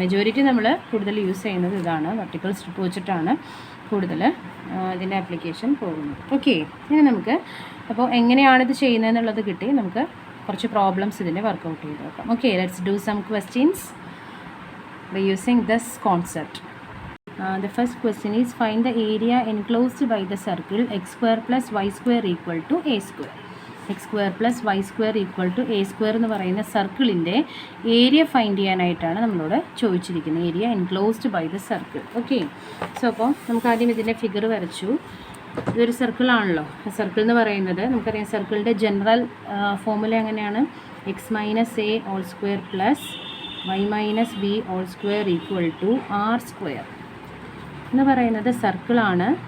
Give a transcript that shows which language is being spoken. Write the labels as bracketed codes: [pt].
[ml] Majority നമ്മൾ കൂടുതൽ use ചെയ്യുന്നത് ഇതാണ്, വെർട്ടിക്കൽ സ്ട്രിപ്പ് വെച്ചിട്ടാണ് കൂടുതൽ ഇതിൻ്റെ ആപ്ലിക്കേഷൻ പോകുന്നത്. ഓക്കെ, ഇനി നമുക്ക് അപ്പോൾ എങ്ങനെയാണിത് ചെയ്യുന്നതെന്നുള്ളത് കിട്ടി. നമുക്ക് കുറച്ച് പ്രോബ്ലംസ് ഇതിൻ്റെ വർക്കൗട്ട് ചെയ്ത് നോക്കാം. Okay, [en] Let's do some questions by using this concept. The first question is find the area enclosed by the circle x square plus y square equal to a square. x square plus y square equal to a square [ml] എന്ന് പറയുന്ന സർക്കിളിൻ്റെ area find ചെയ്യാനായിട്ടാണ് നമ്മളോട് ചോദിച്ചിരിക്കുന്നത്. [en] Area enclosed by the circle. [ml] Okay, so അപ്പോൾ നമുക്ക് ആദ്യം ഇതിൻ്റെ ഫിഗർ വരച്ചു. ഇതൊരു സർക്കിളാണല്ലോ. സർക്കിൾ എന്ന് പറയുന്നത് നമുക്കറിയാം, സർക്കിളിൻ്റെ ജനറൽ ഫോർമുല എങ്ങനെയാണ്? [en] X minus a whole square plus y minus b whole square equal to r square എന്ന് പറയുന്നത് സർക്കിളാണ്.